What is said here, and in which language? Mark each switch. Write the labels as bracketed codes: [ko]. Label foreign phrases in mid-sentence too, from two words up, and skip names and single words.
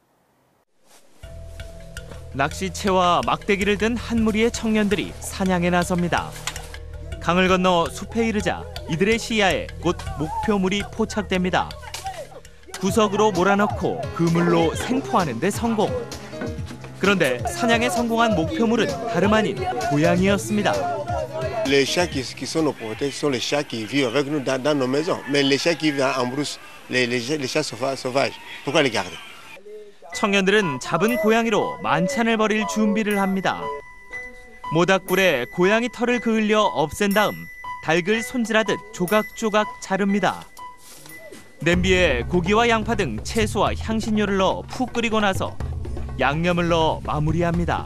[ko] 낚시채와 막대기를 든 한 무리의 청년들이 사냥에 나섭니다. 강을 건너 숲에 이르자 이들의 시야에 곧 목표물이 포착됩니다. 구석으로 몰아넣고 그물로 생포하는 데 성공. 그런데 사냥에 성공한 목표물은 다름 아닌 고양이였습니다. [fr] Les chats qui sont nos protecteurs sont les chats qui vivent avec nous dans nos maisons. Mais les chats qui vivent en brousse, les chats sauvages, pourquoi les garder? [ko] 청년들은 잡은 고양이로 만찬을 벌일 준비를 합니다. 모닥불에 고양이 털을 그을려 없앤 다음 닭을 손질하듯 조각조각 자릅니다. 냄비에 고기와 양파 등 채소와 향신료를 넣어 푹 끓이고 나서 양념을 넣어 마무리합니다.